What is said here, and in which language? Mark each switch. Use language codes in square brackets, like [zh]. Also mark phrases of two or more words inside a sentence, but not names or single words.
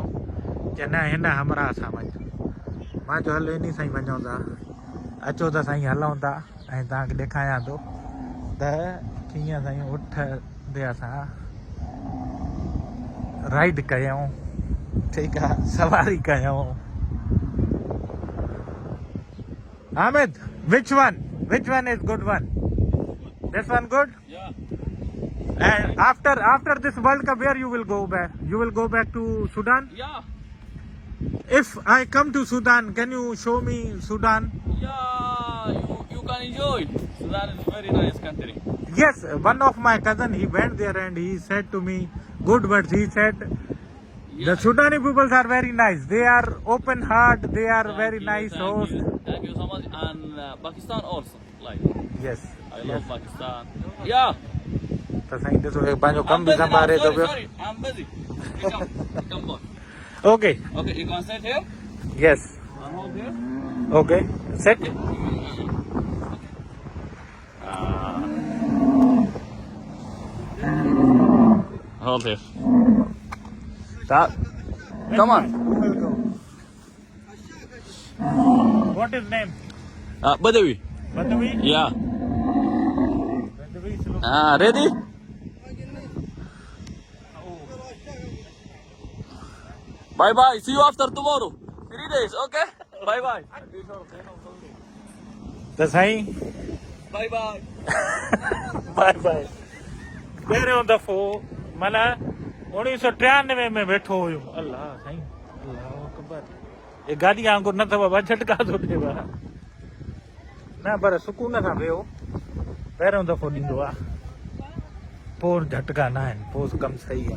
[sd] चए न हिन हमरा सां वञ। मां चयो हलो इन साईं वञूं था। अचो त साईं हलूं था ऐं तव्हांखे ॾेखारियां थो त कीअं साईं उठ ते असां राइड कयूं। ठीकु आहे, सवारी कयूं। [en] Ahmed, which one is good one? This one good? Yeah. And after this World Cup, where you will go back? You will go back to Sudan? Yeah. If I come to Sudan, can you show me Sudan? Yeah. You can enjoy. Sudan is a very nice country. Yes, one of my cousin, he went there and he said to me good words. He said the Sudani people are very nice. They are open heart. They are very nice host. Thank you so much. And Pakistan also. Like. Yes. I love Pakistan. Yeah. [sd] तो साईं ॾिसो हे पंहिंजो कम बि संभाले थो पियो। [en] Sorry, I'm busy. Come on. Okay. Okay, you can sit here. Yes. And hold here. Okay. Sit. Hold here. Stop. Come on. Who will go? What is name? Badawi. Badawi? Yeah. Badawi slow. Ready? Bye bye. See you after tomorrow. 3 days, okay? Bye bye. [sd] त साईं [en] Bye bye. Bye bye. [sd] पहिरियों दफ़ो माना 1993 में वेठो हुयो। अल्लाह साईं, [ar] الله أكبر. [sd] ये गाॾी वांगुरु न अथव, ॿ झटका थो ॾिएव न, पर सुकून सां वियो। पहिरियों दफ़ो ॾींदो आहे, पोइ झटका न आहिनि, पोइ कमु सही आहे।